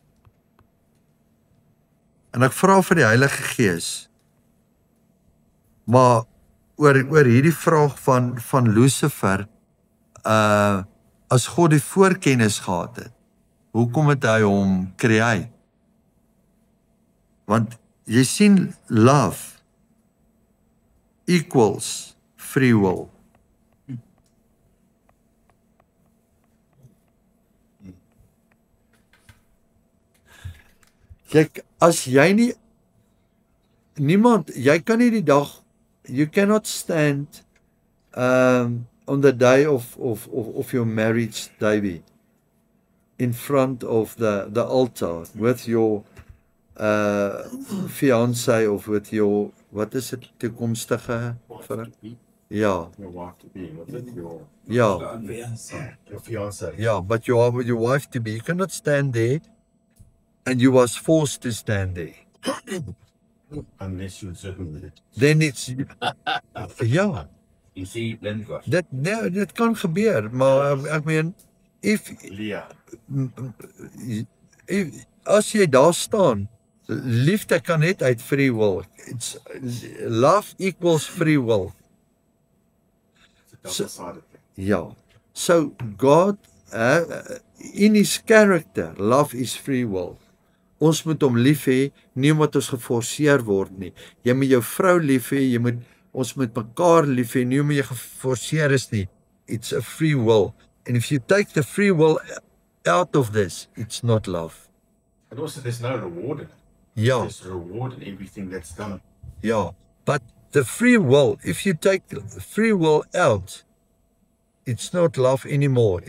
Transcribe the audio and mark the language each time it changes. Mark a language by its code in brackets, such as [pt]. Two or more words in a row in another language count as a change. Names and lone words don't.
[af] En ek vra vir die Heilige Gees. Maar oor hierdie vraag van Lucifer, as God die voorkennis gehad het, hoekom het hy hom create? Want jy sien [en] love equals free will. [af] As jy nie, jy kan nie die dag, [en] you cannot stand on the day of your marriage, Davy, in front of the altar with your fiancé of with your, [af] wat is dit, toekomstige vrou? Ja. Ja. [en] Your fiancé. Yeah, but you are with your wife to be. You cannot stand there, and you was forced to stand there. Unless you certainly. Then it's, [af] ja. Jy sê jy blind was. Dit kan gebeur, maar ek meen, Leah. as jy daar staan, liefde kan net uit [en] free will. It's, love equals free will. It's a double-sided thing. [af] Ja. So God, [en] in his character, love is free will. [af] Ons moet hom lief hê, nie omdat ons geforseer word nie. Jy moet jou vrou lief hê, ons moet mekaar lief hê, nie omdat jy geforseer is nie. [en] It's a free will. And if you take the free will out of this, it's not love. And also there's no reward in it. [af] Ja, [en] There's reward in everything that's done. [af] ja. [en] But the free will, if you take the free will out, it's not love anymore.